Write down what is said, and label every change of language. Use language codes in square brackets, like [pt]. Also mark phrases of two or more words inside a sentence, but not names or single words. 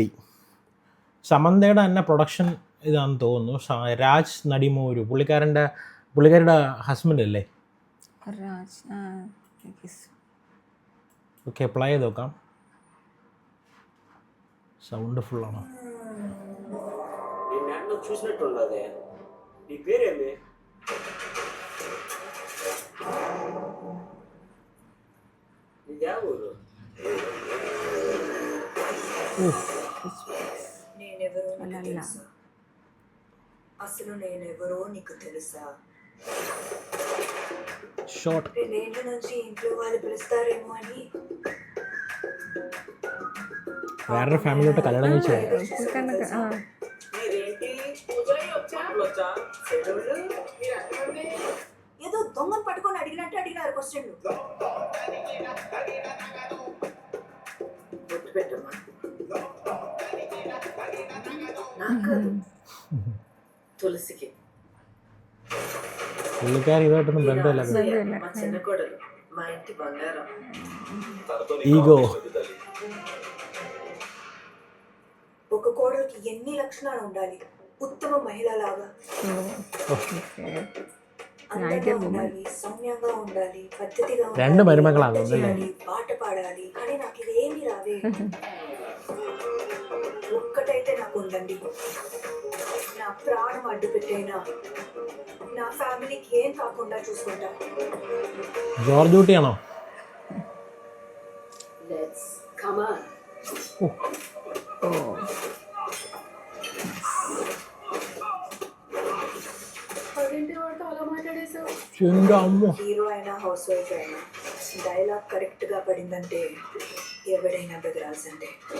[ml] സമന്തയുടെ തന്നെ പ്രൊഡക്ഷൻ ഇതാണെന്ന് തോന്നുന്നു. രാജ് നടിമൂരു പുള്ളിക്കാരുടെ ഹസ്ബൻഡ് അല്ലേ? ഓക്കെ, പ്ലേ ചെയ്ത് നോക്കാം. സൗണ്ട് ഫുള്ളാണോ? [te] చూసినట్టున్నదే నీ పేరేమి? అసలు నేనెవరో నీకు తెలుసా? షార్ట్ రెండేళ్ల నుంచి ఇంట్లో వాళ్ళు పిలుస్తారేమో అని [ml] വേറൊരു ഫാമിലിയോട്ട് കല്യാണം കഴിച്ചത്. [te] ఏదో దొంగను పట్టుకొని అడిగినట్టు అడిగినారు క్వశ్చన్లు. గుర్తుపెట్టమ్మా, నాకు తులసికి [ml] പുള്ളിക്കാരി ഇതായിട്ടൊന്നും ബന്ധമില്ല. [te] మా చిన్న కోడలు, మా ఇంటి బంగారం. ఈగో. ఒక కోడలికి ఎన్ని లక్షణాలు ఉండాలి? ఉత్తమ మహిళలాగా అందంగా ఉండాలి, సౌమ్యంగా ఉండాలి, పద్ధతిగా [ml] രണ്ട് മരുമകളാണ് [te] ఉండాలి, పాట పాడాలి. కానీ నాకు ఇదేమీ రావే. ఒక్కటైతే నాకు ఉండండి. నా ప్రాణం అడ్డు పెట్టైనా నా ఫ్యామిలీకి ఏం కాకుండా చూసుకుంటా. [ml] ജോർജ് കുട്ടിയാണോ? [en] Let's come on. [te] హీరో అయినా [en] house wife [te] అయినా [en] dialogue correct [te] గా పడిందంటే ఎవడైనా బెదరాల్సిందే.